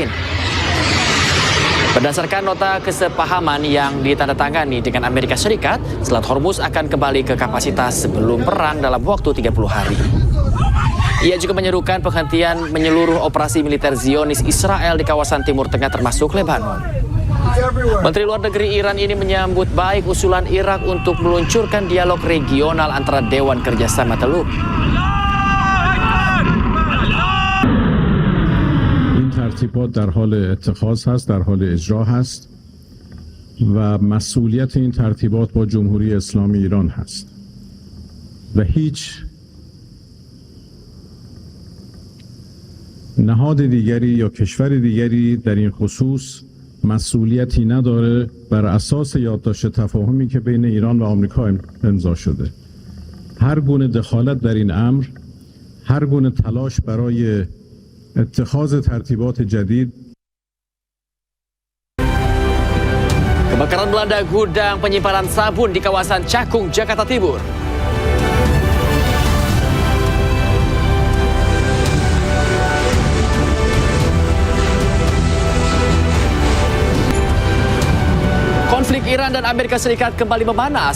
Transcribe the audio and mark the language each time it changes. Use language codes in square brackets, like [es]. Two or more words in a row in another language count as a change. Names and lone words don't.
[id] Berdasarkan nota kesepahaman yang ditandatangani dengan Amerika Serikat, Selat Hormuz akan kembali ke kapasitas sebelum perang dalam waktu 30 hari. Ia juga menyerukan penghentian menyeluruh operasi militer Zionis Israel di kawasan Timur Tengah termasuk Lebanon. Menteri Luar Negeri Iran ini menyambut baik usulan Irak untuk meluncurkan dialog regional antara Dewan Kerjasama Teluk. [fa] این ترتیبات در حال اتخاذ هست، در حال اجرا هست و مسئولیت این ترتیبات با جمهوری اسلامی ایران هست و هیچ نهاد دیگری یا کشور دیگری در این خصوص مسئولیتی نداره بر اساس یادداشت تفاهمی که بین ایران و آمریکا امضا شده. هر گونه دخالت در این امر، هر گونه تلاش برای اتخاذ ترتیبات جدید. [id] Kebakaran melanda gudang penyimpanan sabun di kawasan Cakung, Jakarta Timur. Konflik Iran dan Amerika Serikat kembali memanas.